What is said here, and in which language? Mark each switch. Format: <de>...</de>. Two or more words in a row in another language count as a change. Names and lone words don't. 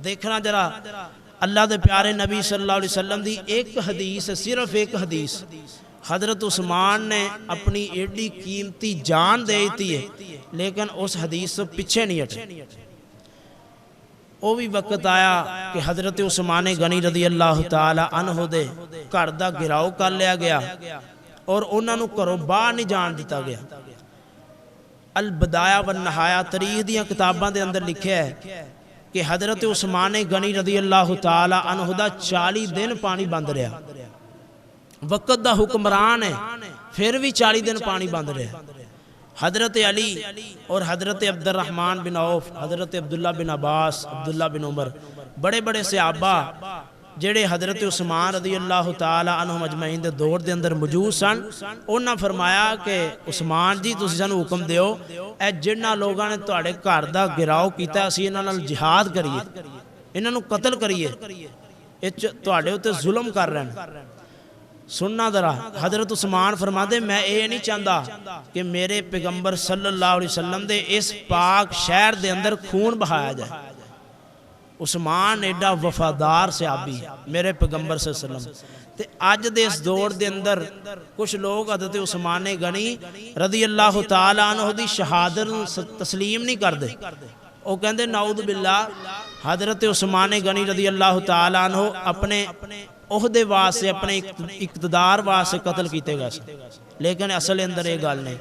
<ur>دیکھنا ذرا اللہ دے پیارے نبی</ur> <ar>صلی اللہ علیہ وسلم</ar> <ur>دی ایک حدیث، صرف ایک حدیث، حضرت عثمان نے اپنی ایڈی قیمتی جان دے دی ہے لیکن اس حدیث سے پیچھے نہیں ہٹے۔</ur> <pa>وہ بھی وقت آیا کہ حضرت عثمان غنی</pa> <ar>رضی اللہ تعالی عنہ</ar> <pa>دے گھر دا گھراؤ کر لیا گیا اور انہاں نوں گھروں باہر نہیں جان دیتا گیا۔ البدایہ والنہایہ تاریخ دیاں کتاباں دے اندر لکھیا ہے کہ حضرت عثمان غنی</pa> <ar>رضی اللہ تعالی عنہ</ar> <pa>دا 40 دن پانی بند رہا، وقت دا حکمران ہے پھر بھی 40 دن پانی بند رہا۔ حضرت علی اور حضرت عبد الرحمن بن عوف، حضرت عبداللہ بن عباس، عبداللہ بن عمر، بڑے بڑے صحابہ جڑے حضرت عثمان</pa> <ar>رضی اللہ تعالی عنہ</ar> <pa>مجمعین دے دور دے اندر موجود سن، انہاں فرمایا کہ عثمان جی تسی سانوں حکم دیو اے جنہاں لوگاں نے تہاڈے گھر دا گھراؤ کیتا اسی انہاں نال جہاد کریے، انہاں نوں قتل کریے، اے تہاڈے اوتے ظلم کر رہے ہیں۔</pa> <ur>سننا ذرا، حضرت عثمان فرماتے میں اے نہیں چاہتا کہ میرے پیغمبر</ur> <ar>صلی اللہ علیہ وسلم</ar> <ur>دے اس پاک شہر دے اندر خون بہایا جائے۔</ur> <pa>عثمان ایڈا وفادار صحابی میرے پیغمبر</pa> <ar>صلی اللہ علیہ وسلم</ar> <pa>تے آج دے اس دور دے اندر کچھ لوگ حضرت عثمان غنی</pa> <ar>رضی اللہ تعالی عنہ</ar> <pa>دی شہادت تسلیم نہیں کر دے، وہ کہندے</pa> <ar>نعوذ باللہ</ar> <pa>حضرت عثمان غنی</pa> <ar>رضی اللہ تعالی عنہ</ar> <pa>اپنے عہدے واسطے اپنے اقتدار واسطے قتل کیتے گئے، لیکن اصل اندر یہ گل نہیں۔</pa>